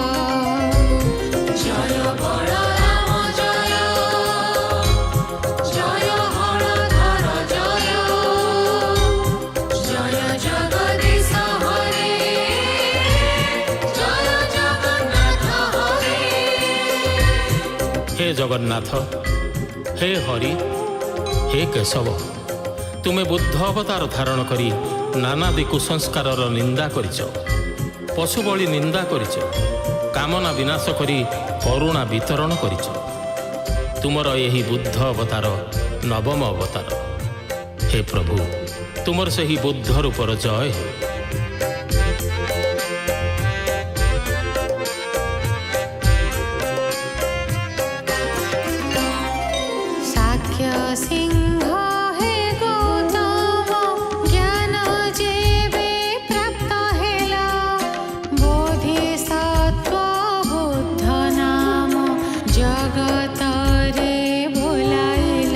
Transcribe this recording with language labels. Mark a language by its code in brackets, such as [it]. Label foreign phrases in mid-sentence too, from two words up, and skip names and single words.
[or] ଜୟ ବଳରାମ ଜୟ, ଜୟ ହଳଧର ଜୟ, ଜୟ ଜଗଦୀଶ ହରେ, ଜୟ ଜଗନ୍ନାଥ ହରେ। ହେ ଜଗନ୍ନାଥ, ହେ ହରି, ହେ କେଶବ, ତୁମେ ବୁଦ୍ଧ ଅବତାର ଧାରଣ କରି ନାନାଦି କୁସଂସ୍କାରର ନିନ୍ଦା କରିଛ, ପଶୁ ବଳି ନିନ୍ଦା କରିଛ, କାମନା ବିନାଶ କରି କରୁଣା ବିତରଣ କରିଛ। ତୁମର ଏହି ବୁଦ୍ଧ ଅବତାର ନବମ ଅବତାର। ହେ ପ୍ରଭୁ, ତୁମର ସେହି ବୁଦ୍ଧ ରୂପର ଜୟ ହେଉ। ସାକ୍ଷ୍ୟ ସିଂହ ହେ ଗୌତମ, ଜ୍ଞାନ ଯେବେ ପ୍ରାପ୍ତ ହେଲ, ବୋଧିସତ୍ତ୍ୱ ବୁଦ୍ଧ ନାମ ଜଗତରେ ଭୁଲାଇଲ।